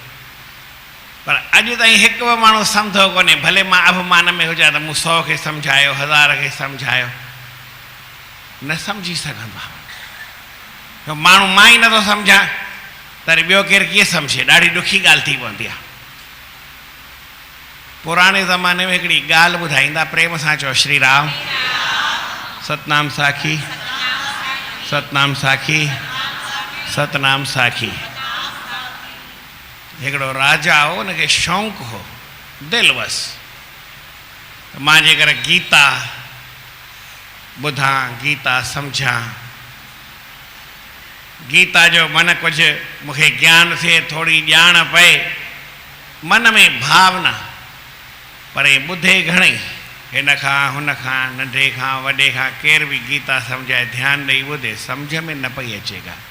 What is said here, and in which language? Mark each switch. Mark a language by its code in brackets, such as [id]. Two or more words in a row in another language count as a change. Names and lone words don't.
[sd] पर अॼु ताईं हिकु बि माण्हू सम्झो कोन्हे भले मां अभिमान में हुजां त मूं 100 खे सम्झायो 1000 खे सम्झायो न सम्झी सघंदो आहे माण्हू मां ई नथो सम्झां त ॿियो केरु कीअं सम्झे ॾाढी ॾुखी ॻाल्हि थी पवंदी आहे पुराणे ज़माने में हिकिड़ी ॻाल्हि ॿुधाईंदा प्रेम सां चओ श्री राम सतनाम साखी सतनाम साखी सतनाम साखी हिकिड़ो राजा हो, उनखे शौक़ु हो दिलि वस मां जेकर गीता ॿुधां, गीता सम्झां, गीता जो मन कुझु मूंखे ज्ञान थिए, थोरी ॼाण पए, मन में भावना, पर ॿुधे घणेई, हिन खां हुन खां, नंढे खां वॾे खां, केर बि गीता सम्झाए ध्यानु ॾेई ॿुधे, सम्झ में न पई अचेगा।